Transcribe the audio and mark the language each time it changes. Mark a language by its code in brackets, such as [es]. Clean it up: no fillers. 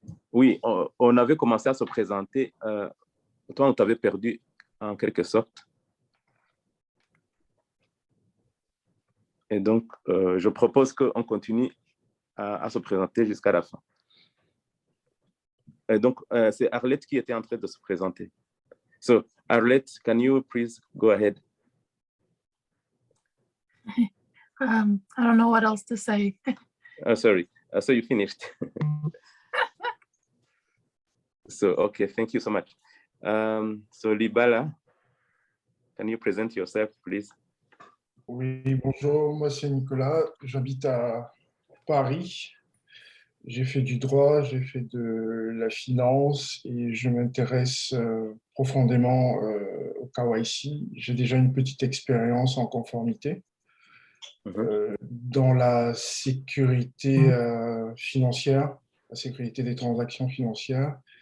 [fr] Oui, on avait commencé à se présenter. Toi, on t'avait perdu en quelque sorte. Et donc, je propose qu'on continue à se présenter jusqu'à la fin. Et donc, c'est Arlette qui était en train de se présenter. [en] So, Arlette, can you please go ahead? I don't know what else to say. Sorry. So you finished. So, okay, thank you so much. So, Libala, can you present yourself, please? [fr] Oui, bonjour, moi c'est Nicolas, j'habite à Paris. J'ai fait du droit, j'ai fait de la finance et je m'intéresse profondément au KYC. J'ai déjà une petite expérience en conformité dans la sécurité financière, la sécurité des transactions financières.